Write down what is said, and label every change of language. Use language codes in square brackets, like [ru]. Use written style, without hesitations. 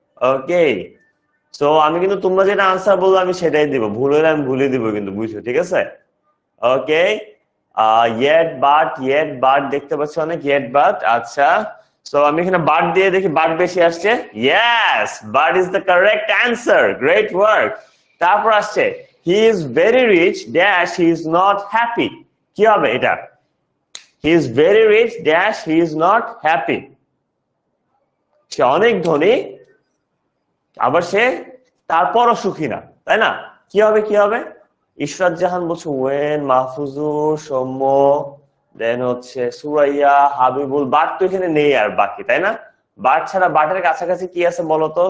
[bn] ওকে, so আমি কিন্তু তোমরা যেটা আনসার বলবো আমি সেটাই দিব, ভুল হলে আমি ভুলে দিব কিন্তু, বুঝছো? ঠিক আছে, ওকে। yet but দেখতে পাচ্ছি অনেক yet but। আচ্ছা, সো আমি এখানে but দিয়ে দেখি but বেশি আসছে। [en] yes, but is the correct answer, great work। [bn] তারপর আসছে [en] he is very rich dash he is not happy। [bn] কি হবে এটা? [en] he is very rich dash he is not happy। [bn] সে অনেক ধনী আবার সে তারপরও সুখী না, তাই না? কি হবে কি হবে? ইশরাত জাহান বলছে ওয়েন, মাহফুজুর, সৌম্য, দেন হচ্ছে সুরাইয়া, হাবিবুল। বাট তো এখানে নেই আর বাকি, তাই না? বাট ছাড়া বাটের কাছাকাছি কি আছে বলতো?